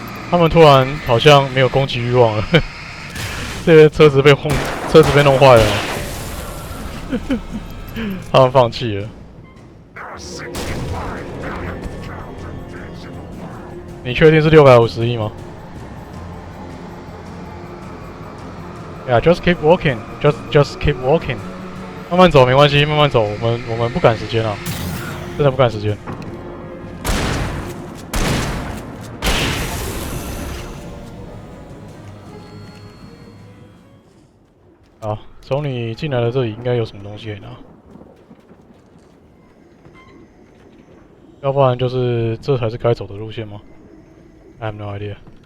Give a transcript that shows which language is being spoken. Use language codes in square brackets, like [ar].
[zh] 他们突然好像没有攻击欲望了，这些车子被弄坏了，他们放弃了。你确定是650亿吗 ？ [en] Yeah, just keep walking, just keep walking. [zh] 慢慢走没关系，慢慢走，我们不赶时间啊，真的不赶时间。好，从你进来的这里应该有什么东西可以拿，要不然就是这才是该走的路线吗 ？ [en] I have no idea.